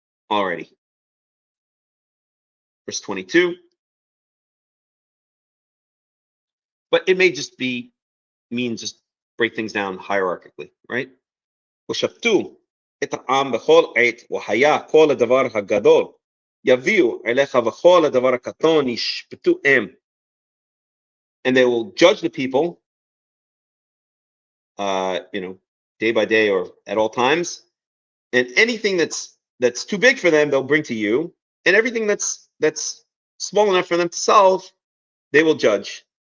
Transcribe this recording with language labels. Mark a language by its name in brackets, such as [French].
[English] Alrighty. Verse 22. But it may just mean just break things down hierarchically, right? [Hebrew] ושפטו את העם בכל עת, והיה כל הדבר הגדול, יביאו אליך וכל הדבר הקטון ישפטו הם. [English] And they will judge the people, day by day or at all times. And anything that's too big for them, they'll bring to you. And everything that's small enough for them to solve, they will judge.